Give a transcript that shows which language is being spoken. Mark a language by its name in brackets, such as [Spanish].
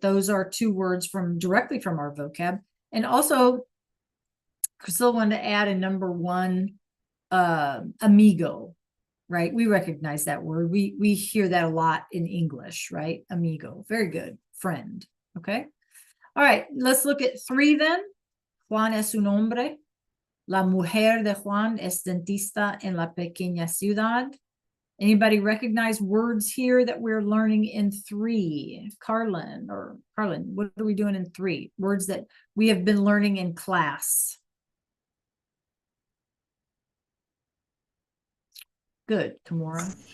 [English] Those are 2 words directly from our vocab. And also, Priscilla wanted to add a number 1, amigo, right? We recognize that word. We hear that a lot in English, right? Amigo, very good. Friend, okay? All right, let's look at 3 then. [Spanish] Juan es un hombre. La mujer de Juan es dentista en la pequeña ciudad. [English] Anybody recognize words here that we're learning in 3? Carlin, what are we doing in 3? Words that we have been learning in class. Good, Kimura.